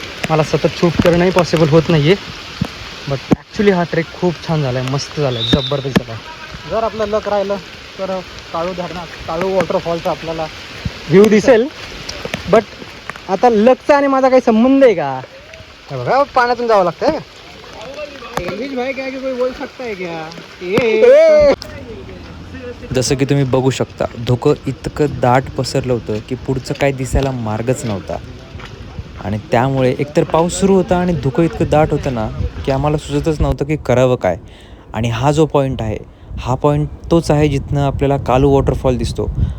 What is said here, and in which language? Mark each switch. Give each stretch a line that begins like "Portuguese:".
Marathi: मला सतत शूट करणंही पॉसिबल होत नाही आहे. बट ॲक्च्युली हा ट्रेक खूप छान झाला आहे, मस्त झाला आहे, जबरदस्त झाला आहे. जर आपलं लक राहिलं तर काळू धरणात, काळू वॉटरफॉलचा आपल्याला व्ह्यू दिसेल. बट आता लकचा आणि माझा काही संबंध आहे का? हे बघा पाण्यातून जावं लागतं.
Hindi: एलविश भाई क्या कोई बोल सकता है क्या?
Marathi: जसं की तुम्ही बघू शकता, धुकं इतकं दाट पसरलं होतं की पुढचं काय दिसायला मार्गच नव्हता. आणि त्यामुळे एकतर पाऊस सुरू होता आणि धुकं इतकं दाट होतं ना की आम्हाला सुचतच नव्हतं की करावं काय. आणि हा जो पॉईंट आहे, हा पॉईंट तोच आहे जिथनं आपल्याला कालू वॉटरफॉल दिसतो.